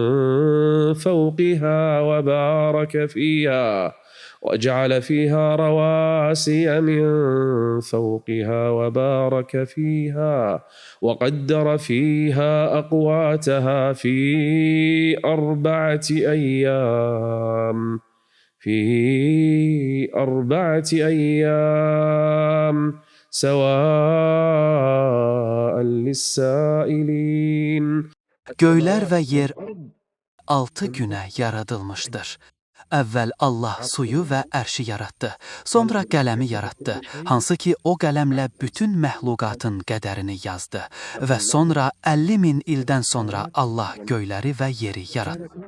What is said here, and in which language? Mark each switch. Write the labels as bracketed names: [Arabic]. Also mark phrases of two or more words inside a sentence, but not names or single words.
[Arabic] فوقها وبارك فيها وقدر فيها أقواتها في 4 أيام سواء للسائلين. [Azerbaijani] Göylər və yer 6 günə yaradılmışdır. Əvvəl Allah suyu və ərşi yaratdı, sonra qələmi yaratdı, hansı ki o qələmlə bütün məxluqatın qədərini yazdı və sonra 50.000 ildən sonra Allah göyləri və yeri yaratdı.